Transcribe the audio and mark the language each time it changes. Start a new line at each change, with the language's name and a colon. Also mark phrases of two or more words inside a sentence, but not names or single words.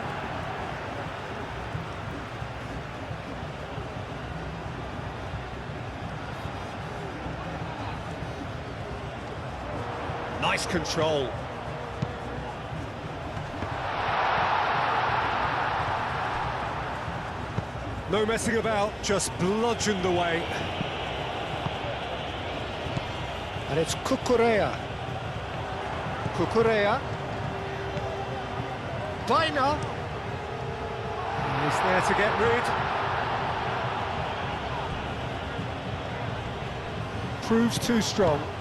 English: Nice control. No messing about, just bludgeoned away. And it's Cucurella. Cucurella. Bina. He's there to get rid. Proves too strong.